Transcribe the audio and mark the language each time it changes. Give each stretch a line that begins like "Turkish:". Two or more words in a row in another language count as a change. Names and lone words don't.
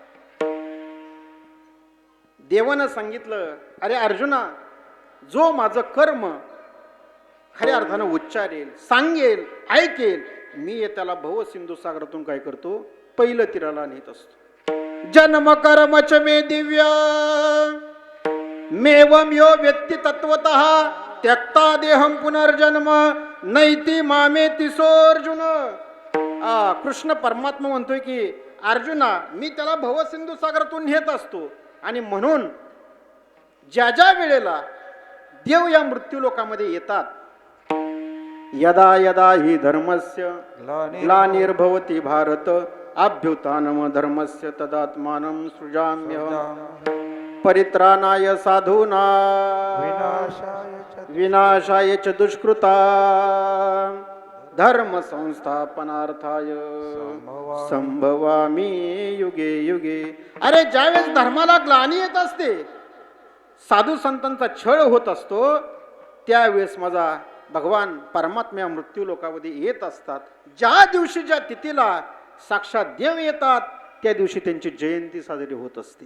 Marathi: देवानं सांगितलं, अरे अर्जुना, जो माझं कर्म खऱ्या अर्थानं उच्चारेल, सांगेल, ऐकेल, मी त्याला भव सिंधू सागरातून काय करतो, पहिलं तीराला नेत असतो.
Sanskrit: जन्म कर्मच मे दिव्य मेवम यो व्यक्ती तत्वतः त्यक्ता देहम पुनर्जन्म नैती मामे तिसोर्जुन.
Marathi: कृष्ण परमात्मा म्हणतोय की अर्जुना, मी त्याला भवसिंधू सागरातून नेत असतो आणि म्हणून ज्या ज्या वेळेला देव या मृत्यू लोकामध्ये येतात,
Sanskrit: यदा यदा हि धर्मस्य ग्लानिर्भवति भारत अभ्युत्थानम धर्मस्य तदात्मानं सृजाम्यहम् परित्राणाय साधूना विनाशाय च दुष्कृता धर्म संस्थापनार्थाय संभवामी युगे युगे.
Marathi: अरे ज्यावेळेस धर्माला ग्लानी येत असते, साधू संतांचा छळ होत असतो, त्यावेळेस माझा भगवान परमात्म्या मृत्यू लोकामध्ये येत असतात. ज्या दिवशी ज्या तिथीला साक्षात देव येतात त्या दिवशी त्यांची जयंती साजरी होत असते.